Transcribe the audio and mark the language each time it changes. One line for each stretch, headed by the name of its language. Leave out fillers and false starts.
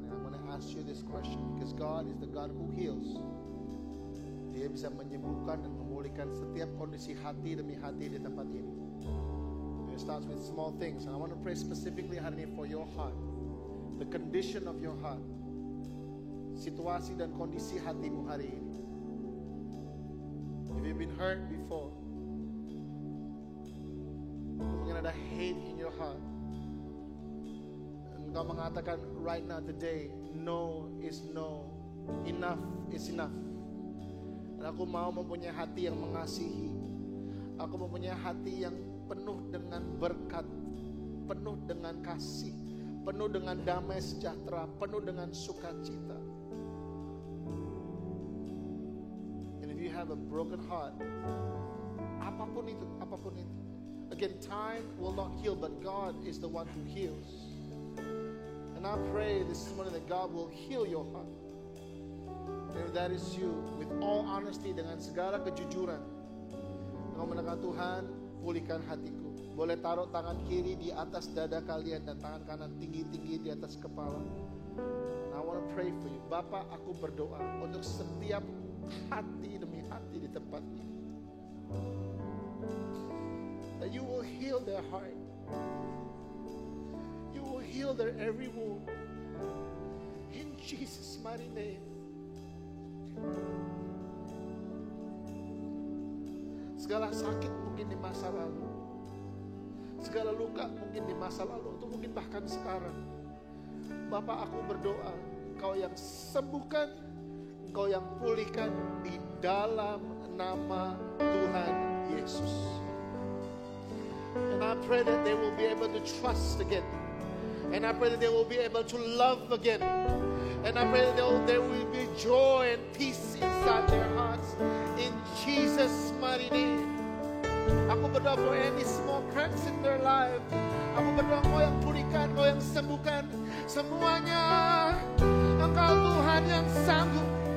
English: And I'm going to ask you this question because God is the God who heals.
Indonesian: Dia bisa menyembuhkan dan memulihkan setiap kondisi hati demi hati di tempat ini.
English: It starts with small things. And I want to pray specifically
Indonesian: hari ini
English: for your heart. The condition of your heart.
Indonesian: Situasi dan kondisi hatimu hari ini.
English: If you've been hurt before,
Indonesian: mungkin ada
English: hate in your heart,
Indonesian: engkau mengatakan
English: right now today, no is no, enough is enough.
Indonesian: Dan aku mau mempunyai hati yang mengasihi. Aku mempunyai hati yang penuh dengan berkat, penuh dengan kasih, penuh dengan damai sejahtera, penuh dengan sukacita.
English: And if you have a broken heart,
Indonesian: apapun itu.
English: Again, time will not heal, but God is the one who heals. And I pray this morning that God will heal your heart. And if that is you, with all honesty,
Indonesian: dengan segala kejujuran, engkau mendengar Tuhan, pulihkan hatiku. Boleh taruh tangan kiri di atas dada kalian dan tangan kanan tinggi-tinggi di atas kepala.
English: And I want to pray for you.
Indonesian: Bapak, aku berdoa untuk setiap hati demi hati di tempat ini.
English: That you will heal their heart. You will heal their every wound. In Jesus' mighty name.
Indonesian: Segala sakit mungkin di masa lalu. Segala luka mungkin di masa lalu. Atau mungkin bahkan sekarang. Bapak, aku berdoa. Engkau yang sembuhkan. Engkau yang pulihkan. Di dalam nama Tuhan Yesus.
English: And I pray that they will be able to trust again. And I pray that they will be able to love again. And I pray that there will be joy and peace inside their hearts. In Jesus' mighty name.
Indonesian: Aku berdoa
English: for any small cracks in their life.
Indonesian: Aku berdoa Engkau yang pulihkan, Engkau yang sembuhkan. Semuanya Engkau Tuhan yang sanggup.